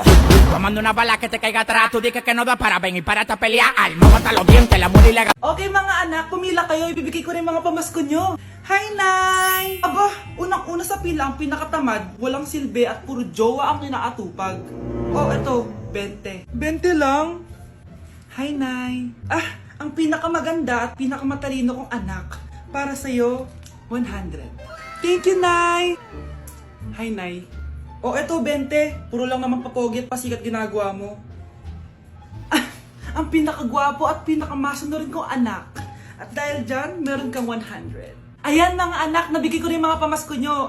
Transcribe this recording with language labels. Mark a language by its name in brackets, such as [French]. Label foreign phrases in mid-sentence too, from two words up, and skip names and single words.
[Spanish] Tomando una bala que te caiga atrás, tú dices que no da para ven y párate a pelear, alma hasta los dientes, la mula ilegal. [Filipino] Okay mga anak, pumila kayo, ibibigay ko rin mga pamasko nyo. Hi, Nay! Aba, unang-una sa pila, ang pinakatamad, walang silbi at puro jowa ang kinaatupag. Eto, 20. 20 lang? Hi, Nay. Ang pinakamaganda at pinakamatalino kong anak, para sa'yo, 100. [English] Thank you, [Filipino] Nay! Hi, Nay. Eto, 20. Puro lang naman papogi at pasikat ginagawa mo. Ang pinakagwapo at pinakamasunod rin kong anak. At dahil dyan, meron kang 100. Ayan mga anak, nabigay ko rin mga pamasko nyo.